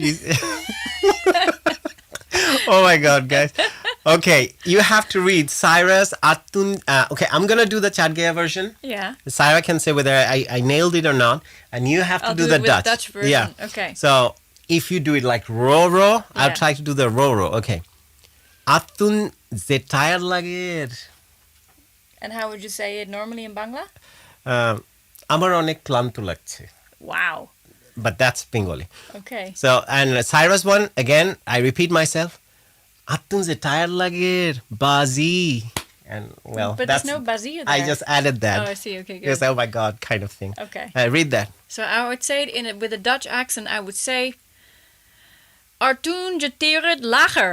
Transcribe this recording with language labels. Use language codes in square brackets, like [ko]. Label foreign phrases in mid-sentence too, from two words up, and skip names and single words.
[en] Oh my God, guys. Okay, you have to read Cyrus Atun. Okay, I'm going to do the Chat Gaya version. Yeah. Sarah can say whether I nailed it or not. And you have to do the Dutch. Dutch version. Yeah. Okay. So if you do it like Roro, I'll try to do the Roro. [ctg] Okay. Atun zetayar lagir. [en] And how would you say it normally in Bangla? [bn] আমার অনেক ক্লান্ত লাগছে. [en] Wow. But that's Bengali. Okay. So, and Cyrus one, again, I repeat myself. [ctg] Atun zetayar lagir. Bazi. [en] And well, but that's, there's no bazi there. I just added that. Oh, I see. Okay, good. Because, oh my God, kind of thing. Okay. Read that. So I would say it with a Dutch accent. I would say, [ctg] Artoon jetiret lager.